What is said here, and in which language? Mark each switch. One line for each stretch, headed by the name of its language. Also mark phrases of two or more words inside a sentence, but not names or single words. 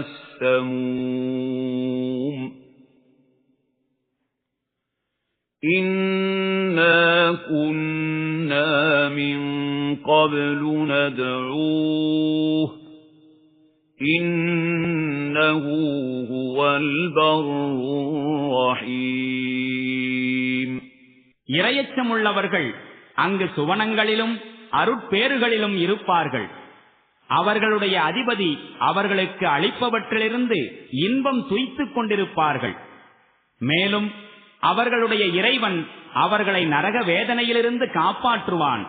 Arabic: السموم إنا كنا من قبل ندعوه إنه هو البر الرحيم
Tamil: இறையச்சமுள்ளவர்கள் அங்கு சுவனங்களிலும் அருட்பேறுகளிலும் இருப்பார்கள். அவர்களுடைய அதிபதி அவர்களுக்கு அளிப்பவற்றிலிருந்து இன்பம் துய்த்துக் கொண்டிருப்பார்கள். மேலும் அவர்களுடைய இறைவன் அவர்களை நரக வேதனையிலிருந்து காப்பாற்றுவான்.